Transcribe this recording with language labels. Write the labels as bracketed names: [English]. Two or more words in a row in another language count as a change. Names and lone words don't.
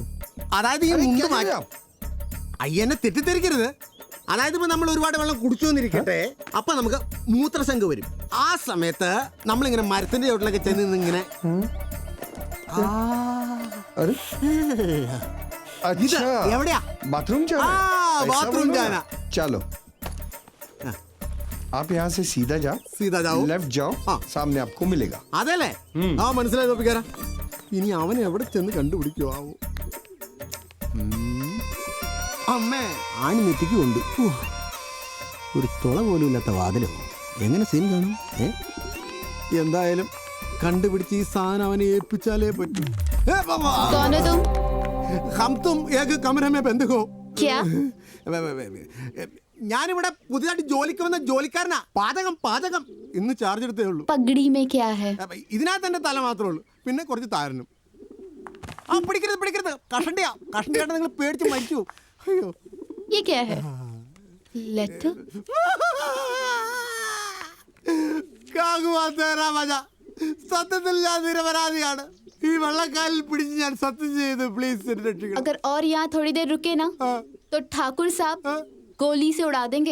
[Malayalam] അതായത് ഈ മുണ്ട് മാറ്റാം. അയ്യനെ തെറ്റിദ്ധരിക്കരുത്. അതായത് ഇപ്പൊ നമ്മൾ ഒരുപാട് വെള്ളം കുടിച്ചു വന്നിരിക്കട്ടെ, അപ്പൊ നമുക്ക് മൂത്രശങ്ക വരും. ആ സമയത്ത് നമ്മളിങ്ങനെ മരത്തിന്റെ ചോട്ടിലൊക്കെ ചെന്ന് ഇങ്ങനെ എവിടെയാ [Hindi] बाथरूम बाथरूम जाना. चलो आप यहाँ से सीधा जाओ, लेफ्ट जाओ, सामने आपको मिलेगा. [Malayalam] അതല്ലേ? ആ മനസ്സിലായി തോപ്പിക്കാരാ. ഇനി അവൻ എവിടെ ചെന്ന് കണ്ടുപിടിക്കുവോ ആവോ. അമ്മേ ആണി നെറ്റിക്ക് കൊണ്ട് ഒരു തുള പോലും ഇല്ലാത്ത വാതിലോ, എങ്ങനെ സീൻ കാണും? എന്തായാലും കണ്ടുപിടിച്ച് ഈ സാധനം അവനെ ഏൽപ്പിച്ചാലേ പറ്റൂ. [Hindi] हम तुम एक कमरे में बंद हो. क्या? [Malayalam] ഞാനിവിടെ പുതിയതായിട്ട് ജോലിക്ക് വന്ന ജോലിക്കാരനാ. പാചകം പാചകം ഇന്ന് ചാർജ് എടുത്തേ ഉള്ളൂ. [Hindi] പഗടി में क्या है? [Malayalam] ഇതിനകത്ത് എന്റെ തല മാത്രമേ ഉള്ളൂ, പിന്നെ കുറച്ച് താരനും. ആ പിടിക്കരുത് പിടിക്കരുത്, കഷണ്ടിയാ കഷണ്ടിയായിട്ട് നിങ്ങൾ പേടിച്ച് മരിച്ചു. അയ്യോ [Hindi] ये क्या है? लेटर? [Malayalam] സത്യത്തിൽ ഞാൻ നിരപരാധിയാണ്. ഈ വെള്ളക്കാലിൽ പിടിച്ച് ഞാൻ സത്യം ചെയ്ത് പ്ലീസ് എന്നെ രക്ഷിക്കണം. [Hindi] अगर और यहाँ थोड़ी देर रुके ना तो ठाकुर साहब गोली से उड़ा देंगे.